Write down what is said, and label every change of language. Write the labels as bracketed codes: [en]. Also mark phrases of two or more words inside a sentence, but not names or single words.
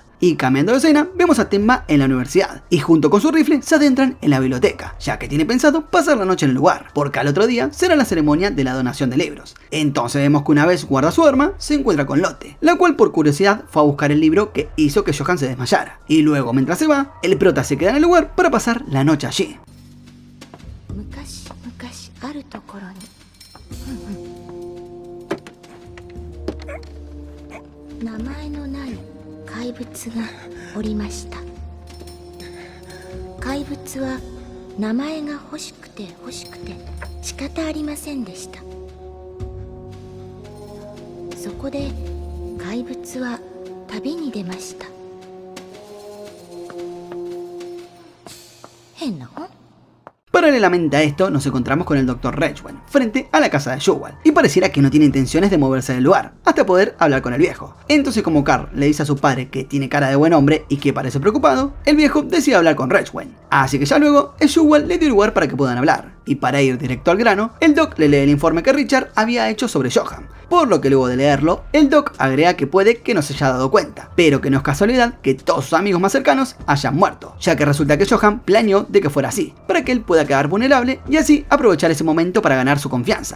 [es] Y cambiando de escena, vemos a Tenma en la universidad, y junto con su rifle se adentran en la biblioteca, ya que tiene pensado pasar la noche en el lugar, porque al otro día será la ceremonia de la donación de libros. Entonces vemos que una vez guarda su arma, se encuentra con Lotte, la cual por curiosidad fue a buscar el libro que hizo que Johan se desmayara. Y luego, mientras se va, el prota se queda en el lugar para pasar la noche allí. [ja] 怪物がおりました。怪物は名前が欲しくて欲しくて仕方ありませんでした。そこで怪物は旅に出ました。変な本？ [es] Paralelamente a esto, nos encontramos con el Dr. Ridgeway frente a la casa de Shuwan, y pareciera que no tiene intenciones de moverse del lugar, hasta poder hablar con el viejo. Entonces, como Carl le dice a su padre que tiene cara de buen hombre y que parece preocupado, el viejo decide hablar con Ridgeway. Así que ya luego, el Shuwan le dio lugar para que puedan hablar, y para ir directo al grano, el Doc le lee el informe que Richard había hecho sobre Johan, por lo que luego de leerlo, el Doc agrega que puede que no se haya dado cuenta, pero que no es casualidad que todos sus amigos más cercanos hayan muerto, ya que resulta que Johan planeó de que fuera así, para que él pueda quedar vulnerable y así aprovechar ese momento para ganar su confianza.